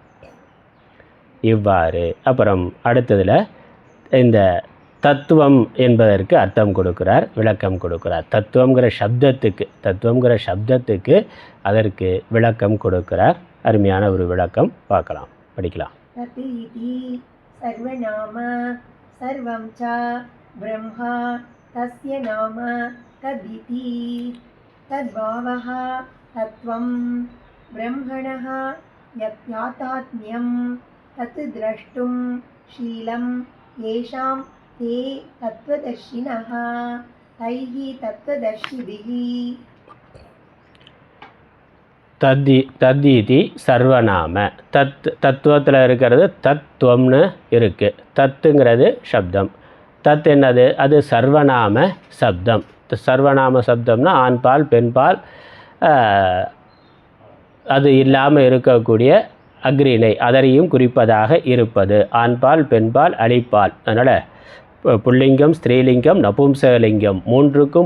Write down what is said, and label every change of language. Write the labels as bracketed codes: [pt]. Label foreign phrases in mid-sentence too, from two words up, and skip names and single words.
[ta] இவ்வாறு அப்புறம் அடுத்ததில் இந்த தத்துவம் என்பதற்கு அர்த்தம் கொடுக்கிறார் விளக்கம் கொடுக்கிறார் தத்துவங்கிற சப்தத்துக்கு அதற்கு விளக்கம் கொடுக்கிறார் அருமையான ஒரு விளக்கம் பார்க்கலாம் படிக்கலாம் [sa] तत् इति सर्वनाम सर्वं च ब्रह्मा तस्य नाम तदिति तद्भावः तत्त्वं ब्रह्मणः यातात्म्यं तत् द्रष्टुं शीलं येषां ते तत्त्वदर्शिनः तैः तत्त्वदर्शिभिः तदिति सर्वनाम [ta] தத்துவத்தில் இருக்கிறது தத்துவம்னு இருக்குது தத்துங்கிறது சப்தம் தத் என்னது அது சர்வநாம சப்தம் சர்வநாம சப்தம்னா ஆண்பால் பெண்பால் அது இல்லாமல் இருக்கக்கூடிய அக்ரிணை அதரையும் குறிப்பதாக இருப்பது ஆண்பால் பெண்பால் அழிப்பால் அதனால் புல்லிங்கம் ஸ்திரீலிங்கம் நபும்சகலிங்கம் மூன்றுக்கும்